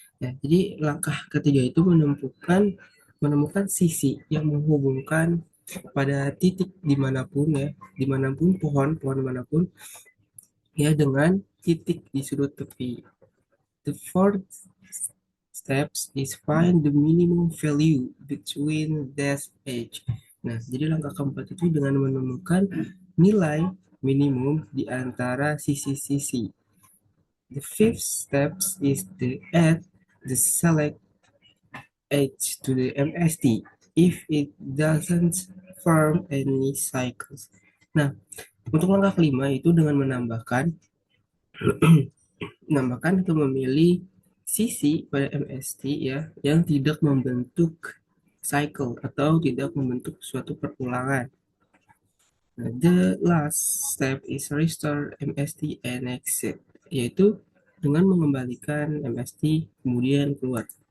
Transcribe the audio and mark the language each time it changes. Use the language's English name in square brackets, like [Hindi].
[Indonesian] Ya, jadi langkah ketiga itu menemukan sisi yang menghubungkan pada titik dimanapun pohon manapun ya dengan titik di sudut tepi. [English] The fourth steps is find the minimum value between dash edge. [Indonesian] Nah, jadi langkah keempat itu dengan menemukan nilai minimum di antara sisi-sisi. [English] The fifth steps is to add the select edge to the MST if it doesn't form any cycles. [Indonesian] Nah, untuk langkah kelima itu dengan menambahkan atau memilih sisi pada MST ya yang tidak membentuk cycle atau tidak membentuk suatu perulangan. [English] Nah, the last step is restore MST and exit, [Indonesian] yaitu dengan mengembalikan MST kemudian keluar.